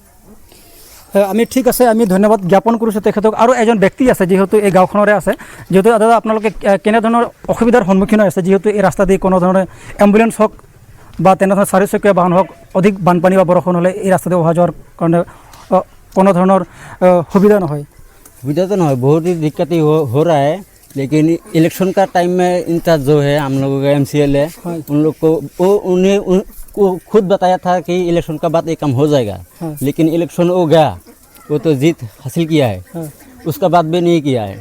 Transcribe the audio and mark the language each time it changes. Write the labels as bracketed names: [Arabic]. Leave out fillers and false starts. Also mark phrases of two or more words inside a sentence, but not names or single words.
[Assamese] আমি ঠিক আছে, আমি ধন্যবাদ জ্ঞাপন কৰিছোঁ তেখেতক। আৰু এজন ব্যক্তি আছে যেহেতু এই গাঁওখনৰে আছে, যেহেতু দাদা আপোনালোকে কেনেধৰণৰ অসুবিধাৰ সন্মুখীন হৈ আছে, যেহেতু এই ৰাস্তা দি কোনো ধৰণৰ এম্বুলেন্স হওক বা তেনেধৰণৰ চাৰিচকীয়া বাহন হওক, অধিক বানপানী বা বৰষুণ হ'লে এই ৰাস্তা দি অহা যোৱাৰ কাৰণে কোনো ধৰণৰ সুবিধা নহয়? [Hindi] सुविधा तो नहीं, बहुत ही दिक्कत हो रहा है, लेकिन इलेक्शन का टाइम में इनका जो है हम लोगों का MCLA उन लोग को उनको खुद बताया था कि इलेक्शन का बाद ये काम हो जाएगा। लेकिन इलेक्शन हो गया, वो तो जीत हासिल किया है, उसका बाद भी नहीं किया है।